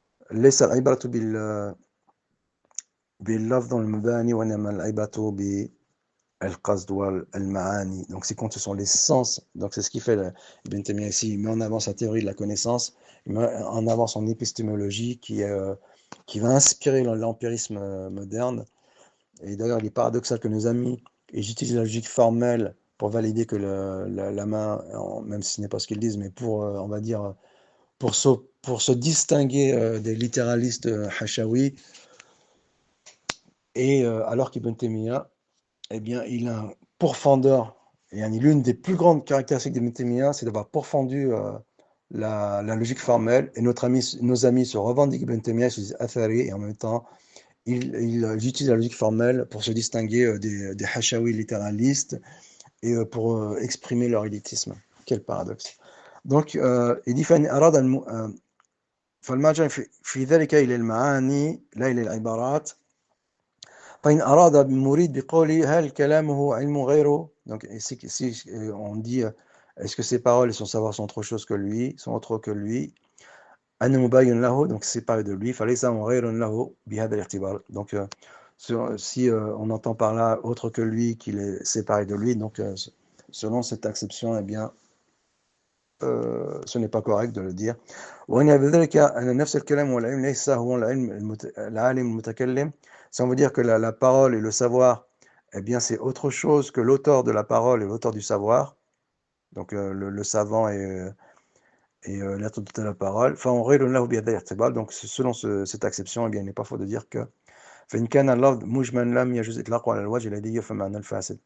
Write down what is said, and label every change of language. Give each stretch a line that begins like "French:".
Arabic: ليس العبرة باللفظ المباني وإنما العبرة بالقصد والمعاني.
French: Donc ce qui compte, ce sont les sens. Donc c'est ce qui fait Ibn Taymiyyah ici. Il met en avant sa théorie de la connaissance, il met en avant son épistémologie qui va inspirer l'empirisme moderne. Et d'ailleurs, il est paradoxal que nos amis utilisent la logique formelle pour valider que la main, même si ce n'est pas ce qu'ils disent, mais on va dire, pour se distinguer des littéralistes Hashawi, et alors qu'Ibn Taymiyyah, eh bien, il a un pourfendeur, et l'une des plus grandes caractéristiques d'Ibn Taymiyyah, c'est d'avoir pourfendu la logique formelle, et nos amis se revendiquent Ibn Taymiyyah, se disent Athari, et en même temps, ils utilisent la logique formelle pour se distinguer des Hashawi littéralistes et pour exprimer leur élitisme. Quel paradoxe. Donc, il dit
Arabic: فالمرجع في ذلك إلى المعاني لا إلى العبارات. فإن أراد المريد بقوله هل كلامه علم غيره.
French: Donc si on dit est-ce que ses paroles et son savoir sont autre chose que lui, sont autre que lui,
Arabic: أنه مبين له,
French: donc c'est parler de lui,
Arabic: فليس غير له بهذا الاعتبار.
French: Donc si on entend par là autre que lui, qu'il est séparé de lui, donc selon cette acception, eh bien ce n'est pas correct de le dire.
Arabic: وإن بذلك أن نفس الكلام والعلم ليس هو العالم المتكلم.
French: Si on veut dire que la parole et le savoir, eh bien c'est autre chose que l'auteur de la parole et l'auteur du savoir, donc le savant et l'être de la parole. Donc selon cette acception, eh bien il n'est pas faux de dire que
Arabic: فإن كان اللفظ مجمل لم يجوز إطلاقه على الوجه الذي يفهم معنى الفاسد.